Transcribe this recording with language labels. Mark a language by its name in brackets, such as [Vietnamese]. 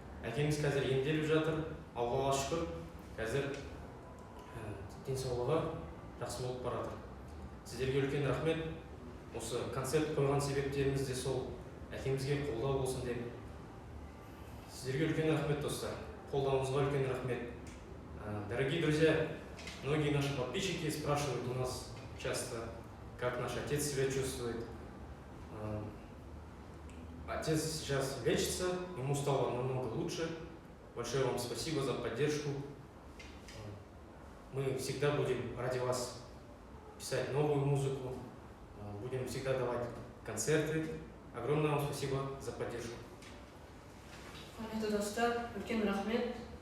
[Kazakh] Әкеміз қазір емделіп жатыр, Аллаға шүкір, қазір денсаулығы жақсы болып баратыр. Сіздерге үлкен рахмет. Осы концерт қойған себептеріміз де сол, әкемізге қолдау болсын деп. Сіздерге үлкен рахмет, достар. Қолдауыңызға үлкен рахмет. [Russian] Дорогие друзья, многие наши подписчики спрашивают у нас часто, как наш отец себя чувствует. Отец сейчас лечится, ему стало намного лучше. Большое вам спасибо за поддержку. Мы всегда будем ради вас писать новую музыку, будем всегда давать концерты. Огромное вам спасибо за поддержку. [Kazakh] Құрметті достар, үлкен рахмет.